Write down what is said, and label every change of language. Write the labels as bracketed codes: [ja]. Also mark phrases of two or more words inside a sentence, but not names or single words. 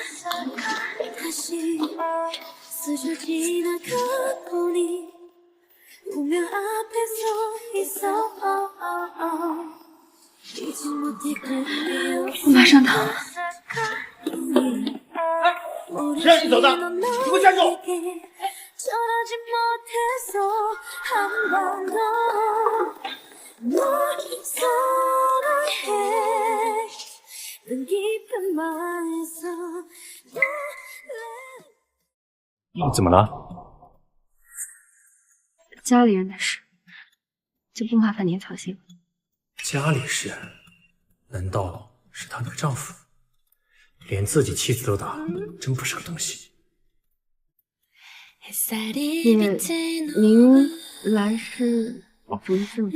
[zh] 我马上到。谁让你走的？你给我站住！ [ko] 전하지 못해서 한 번 더 널 사랑해 난 깊은 마음에서 너 [zh] 怎么了？家里人的事，就不麻烦您操心了。家里事？难道是她那个丈夫？连自己妻子都打，真不是个东西。您来是主意是吗？